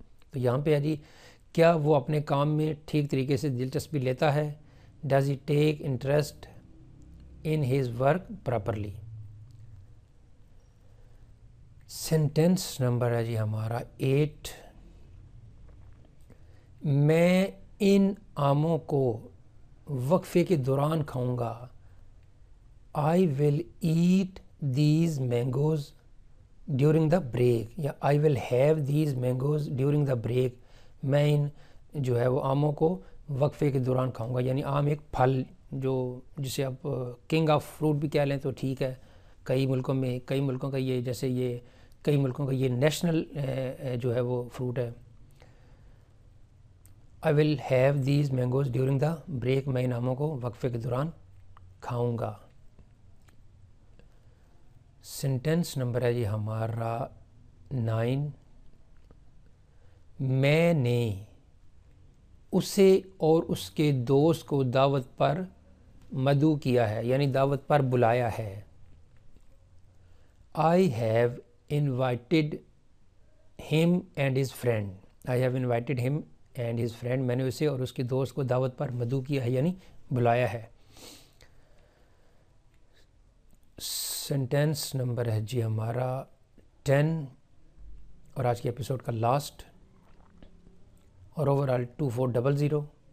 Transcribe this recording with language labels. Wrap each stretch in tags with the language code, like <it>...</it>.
<ur>تو یہاں پہ ہے جی کیا وہ اپنے کام میں ٹھیک طریقے سے دلچسپی لیتا ہے؟</ur> <en>Does he take interest in his work properly.</en> <ur>Sentence number ہے جی ہمارا 8. میں ان آموں کو وقفے کے دوران کھاؤں گا.</ur> <en>I will eat these mangoes during the break, یا I will have these mangoes during the break.</en> <ur>میں ان جو ہے وہ آموں کو وقفے کے دوران کھاؤں گا. یعنی آم ایک پھل جو جسے آپ کنگ آف فروٹ بھی کہہ لیں تو ٹھیک ہے. کئی ملکوں کا یہ, جیسے یہ کئی ملکوں کا یہ نیشنل جو ہے وہ فروٹ ہے.</ur> <en>I will have these mangoes during the break.</en> <ur>میں ان آموں کو وقفے کے دوران کھاؤں گا. سینٹینس نمبر ہے جی ہمارا 9. میں نے اسے اور اس کے دوست کو دعوت پر مدعو کیا ہے, یعنی دعوت پر بلایا ہے.</ur> <en>I have invited him and his friend. I have invited him and his friend.</en> <ur>میں نے اسے اور اس کے دوست کو دعوت پر مدعو کیا ہے, یعنی بلایا ہے. سینٹینس نمبر ہے جی ہمارا 10 اور آج کے ایپیسوڈ کا لاسٹ اور اوورآل 2400.</ur>